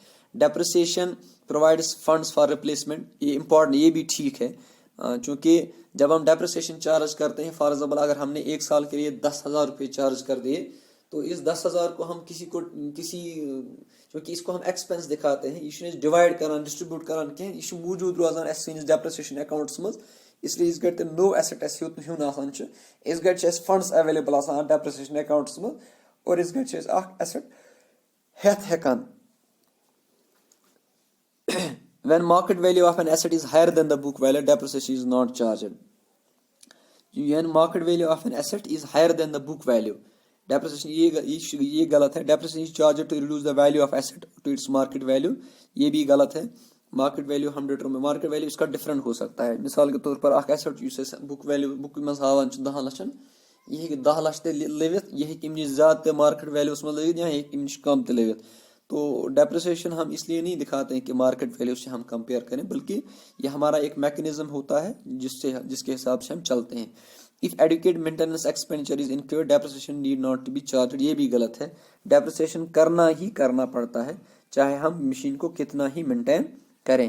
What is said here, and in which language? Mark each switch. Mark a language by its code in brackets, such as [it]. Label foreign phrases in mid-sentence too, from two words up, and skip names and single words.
[en] depreciation provides funds for replacement. [hi] ये इंपॉर्टेंट, ये भी ठीक है, क्योंकि जब हम [en] depreciation charge [hi] करते हैं, [en] for example [hi] अगर हमने 1 साल के लिए 10,000 रुपये चार्ज कर दिए, तो इस 10,000 को हम क्योंकि इसको हम एक्सपेंस दिखाते हैं, [ks] ये डिवाइड करान, डिस्ट्रीब्यूट करान कह, यह मौजूद रोजान डेप्रिसिएशन अकाउंट्स मज. इसलिए इस गट नो एसेट हून आसान, इस गट [en] funds available [ks] आसान [en] depreciation accounts [ks] मज, और इस गट एसेट हेथ हेकान. [en] When market value of an asset is higher than the book value, depreciation is not charged. When market value of an asset is higher than the book value, depreciation [hi] ये गलत है. [en] Depreciation is charged to reduce the value of asset to its market value. [hi] ये भी गलत है. [en] market value [hi] हम डिटरमाइन, [en] market value [hi] इसका डिफरेंट हो सकता है. मिसाल के तौर पर [ks] अख एसेट युस [en] book value [ks] बुक मज हावान 10 लक्षन, यह 10 लक्ष ते लवित, यह अमि ज्यादा [en] market value [ks] मज लवित, या अमि कम ते लवित. [hi] तो डेप्रिसिएशन हम इसलिए नहीं दिखाते हैं कि [en] market value [hi] से हम कंपेयर करें, बल्कि ये हमारा एक मैकेनिज्म होता है जिसके हिसाब से हम चलते हैं. [en] if adequate maintenance expenditure is incurred, depreciation need not to be charge. [hi] ये भी गलत है. डेप्रिसिएशन करना ही करना पड़ता है, चाहे हम मशीन को कितना ही मेंटेन करें.